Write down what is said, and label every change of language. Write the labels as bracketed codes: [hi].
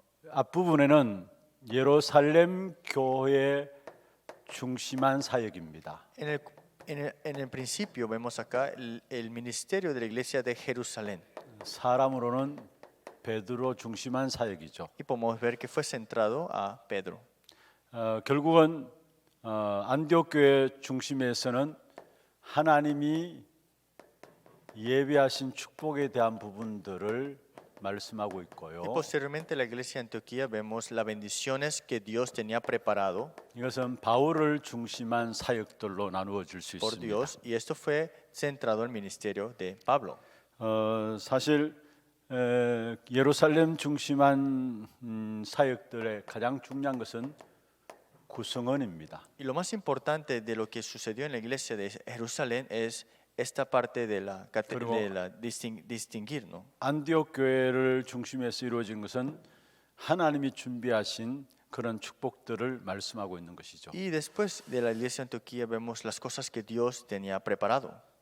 [ko] 앞부분에는 예루살렘 교회 중심한 사역입니다. [es] En el principio vemos acá el ministerio de la iglesia de Jerusalén. [ko] 사람으로는 베드로 중심한 사역이죠. [es] Y podemos ver que fue centrado a Pedro. [ko] 결국은 안디옥 교회 중심에서는 하나님이 예비하신 축복에 대한 부분들을 말씀하고 있고요. [es] Y posteriormente en la iglesia de Antioquía vemos las bendiciones que Dios tenía preparado [ko] 이것은 바울을 중심한 사역들로 나누어질 수 [es] por [ko] 있습니다. [es] Dios y esto fue centrado en el ministerio de Pablo. [ko] 사실 예루살렘 중심한 사역들의 가장 중요한 것은 구성원입니다. [es] Y lo más importante de lo que sucedió en la iglesia de Jerusalén es esta parte de la distinguir, ¿no? [ko] 안디옥 교회를 중심해서 이루어진 것은 하나님이 준비하신 그런 축복들을 말씀하고 있는 것이죠. [es] Y después de la iglesia de Antioquía vemos las cosas que Dios tenía preparado.